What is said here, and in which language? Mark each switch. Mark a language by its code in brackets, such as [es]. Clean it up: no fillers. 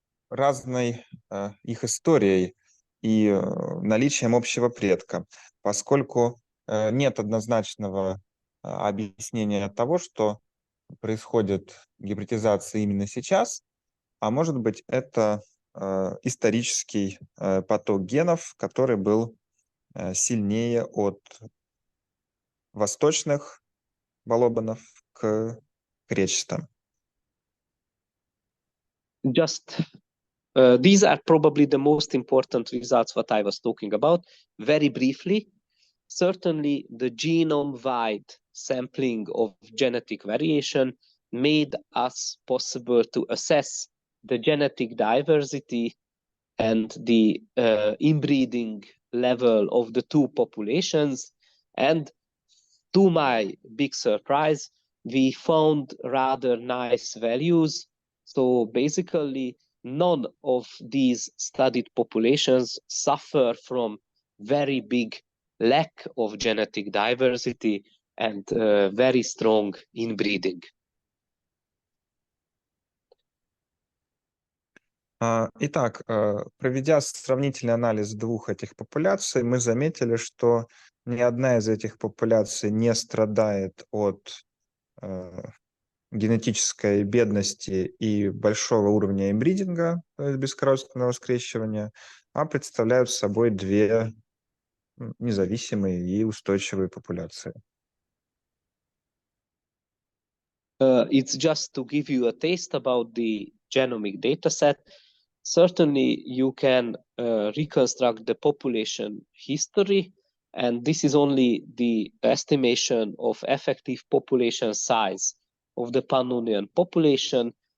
[ru] разной их историей и наличием общего предка, поскольку нет однозначного объяснения того, что происходит гибридизация именно сейчас, а может быть это исторический поток генов, который был сильнее от восточных балобанов к кречетам. [en] Just these are probably the most important results what I was talking about. Very briefly, certainly the genome-wide sampling of genetic variation made us possible to assess the genetic diversity and the inbreeding level of the two populations. And to my big surprise, we found rather nice values. So basically, none of these studied populations suffer from very big lack of genetic diversity and very strong inbreeding. [ru] Итак, проведя сравнительный анализ двух этих популяций, мы заметили, что ни одна из этих популяций не страдает от генетической бедности и большого уровня инбридинга, то есть бескоррозственного скрещивания, а представляют собой две независимые и устойчивые популяции. [en] It's just to give you a taste about the genomic data set. Certainly, you can reconstruct the population history, and this is only the estimation of effective population size of the Pannonian population.